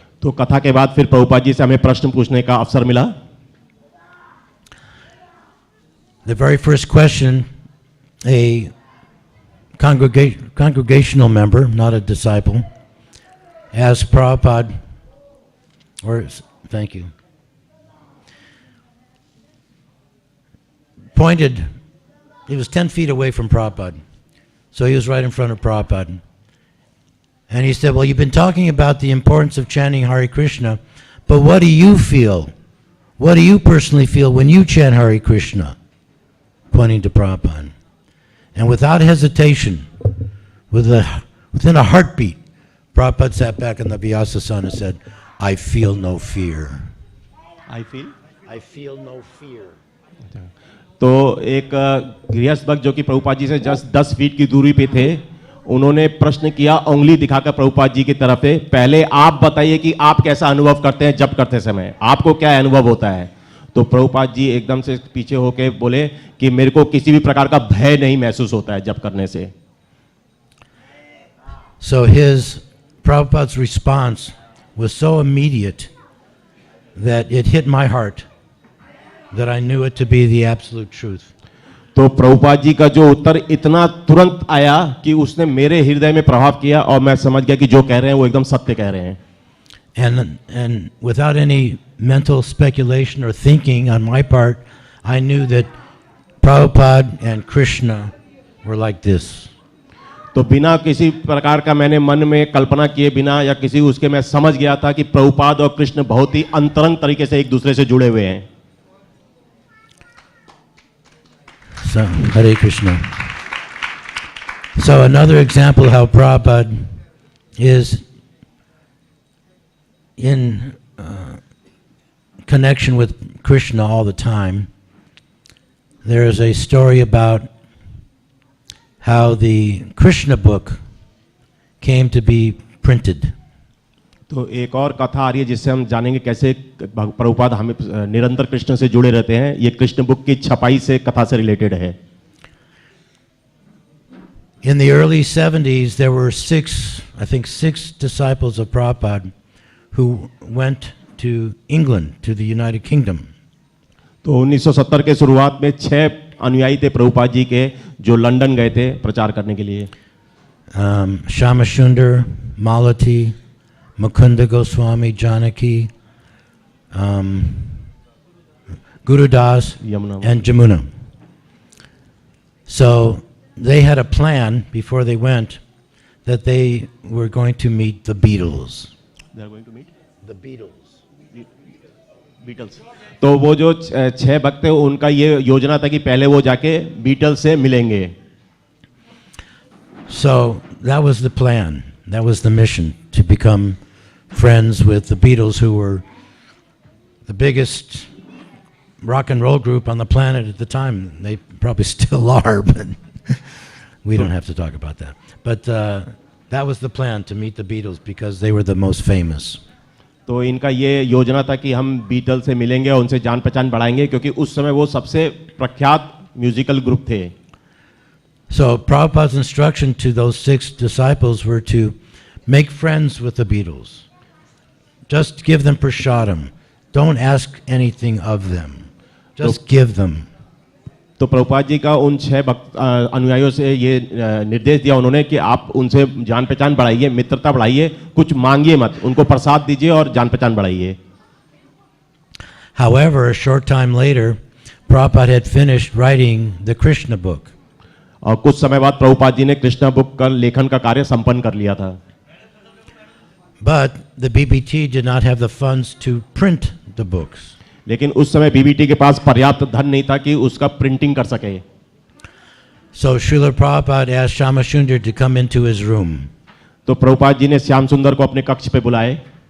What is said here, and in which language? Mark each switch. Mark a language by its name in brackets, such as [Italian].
[Hindi] तो कथा के बाद फिर प्रभुपाद जी से हमें प्रश्न पूछने का अवसर मिला. [English] The very first question, a congregational member, not a disciple, asked Prabhupada, thank you, pointed, he was 10 feet away from Prabhupada, so he was right in front of Prabhupada. And he said, well, you've been talking about the importance of chanting Hare Krishna, but what do you feel? What do you personally feel when you chant Hare Krishna? Pointing to Prabhupada. And without hesitation, within a heartbeat, Prabhupada sat back in the Vyasasana and said, I feel no fear. I feel? I feel no fear. [Hindi] तो एक गृहस्थ भक्त जो कि प्रभुपाद जी से just 10 feet की दूरी पे थे, उन्होंने प्रश्न किया उंगली दिखाकर प्रभुपाद जी की तरफ से, पहले आप बताइए कि आप कैसा अनुभव करते हैं जप करते समय, आपको क्या अनुभव होता है. तो प्रभुपाद जी एकदम से पीछे होके बोले कि मेरे को किसी भी प्रकार का भय नहीं महसूस होता है जप करने से. [English] So Prabhupada's response was so immediate that it hit my heart, that I knew it to be the absolute truth. [Hindi] तो प्रभुपाद जी का जो उत्तर इतना तुरंत आया कि उसने मेरे हृदय में प्रभाव किया और मैं समझ गया कि जो कह रहे हैं वो एकदम सत्य कह रहे हैं. [English] And without any mental speculation or thinking on my part, I knew that Prabhupada and Krishna were like this. [Hindi] तो बिना किसी प्रकार का मैंने मन में कल्पना किए बिना या किसी उसके मैं समझ गया था कि प्रभुपाद और कृष्ण बहुत ही अंतरंग तरीके से एक दूसरे से जुड़े हुए हैं. [English] So, Hare Krishna. So another example how Prabhupada is in connection with Krishna all the time. There is a story about how the Krishna book came to be printed. [Hindi] तो एक और कथा आ रही है जिससे हम जानेंगे कैसे प्रभुपाद हमें निरंतर कृष्ण से जुड़े रहते हैं. ये कृष्ण बुक की छपाई से कथा से रिलेटेड है. [English] In the early 70s, there were six disciples of Prabhupada who went to England, to the United Kingdom. [Hindi] तो 1970 के शुरुआत में 6 अनुयायी थे प्रभुपाद जी के जो लंदन गए थे प्रचार करने के लिए. [English] Shamashundar, Malati, Mukunda Goswami, Janaki, Gurudas, Yamuna. and Jamuna. So they had a plan before they went that they were going to meet the Beatles. They are going to meet The Beatles. [Hindi] Beatles. तो वो जो 6 भक्त थे उनका ये योजना था कि पहले वो जाके बीटल्स से मिलेंगे. [English] So that was the plan. That was the mission, to become friends with the Beatles, who were the biggest rock and roll group on the planet at the time. They probably still are, but we don't have to talk about that. But that was the plan, to meet the Beatles, because they were the most famous. [Hindi] तो इनका ये योजना था कि हम beetle से मिलेंगे और उनसे जान पहचान बढ़ाएंगे क्योंकि उस समय वो सबसे प्रख्यात म्यूजिकल ग्रुप थे. [English] So Prabhupada's instruction to those 6 disciples were to make friends with the Beatles. Just give them prashadam. Don't ask anything of them. Just give them. [Hindi] तो प्रभुपाद जी का उन 6 अनुयायियों से ये निर्देश दिया उन्होंने कि आप उनसे जान पहचान बढ़ाइए, मित्रता बढ़ाइए, कुछ मांगिए मत, उनको प्रसाद दीजिए और जान पहचान बढ़ाइए. [English] However, a short time later, Prabhupada had finished writing the Krishna book. [Hindi] और कुछ समय बाद प्रभुपाद जी ने कृष्णा बुक का लेखन का कार्य संपन्न कर लिया था. [English] But the BBT did not have the funds to print the books. [Hindi] लेकिन उस समय बीबीटी के पास पर्याप्त धन नहीं था कि उसका प्रिंटिंग कर सके. [English] So Srila Prabhupada asked Shamashundar to come into his room. [Hindi] तो प्रभुपाद जी ने श्याम सुंदर को अपने कक्ष पे बुलाए.